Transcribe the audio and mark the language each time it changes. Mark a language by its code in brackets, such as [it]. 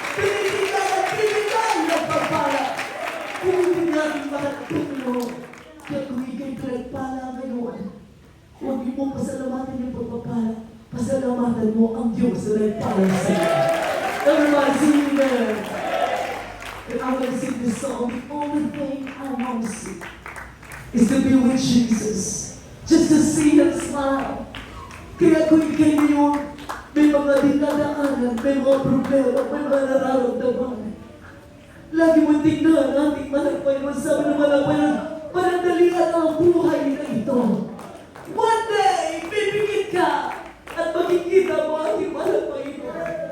[tl] Tinitindigan ang pagpapala. Kung hindi natin makatulong, kaya kung ikay pinagpala ngayon, huwag mo pasalamatan yung pagpapala. Pasalamatan mo ang Diyos na nagpala sa iyo. [en] Everybody sing there. And I'm going to sing this song. The only thing I want to see is to be with Jesus. Just to see Him smile. [tl] Kaya kung ikay ngayon, may mga dinadaanan, may mga problema, may mga nararamdaman. Lagi mo tingnan ating Panginoon, sabi ng Panginoon, panandalian ang buhay na ito. [en] One day, [tl] bibigit ka at makikita mo ating Panginoon.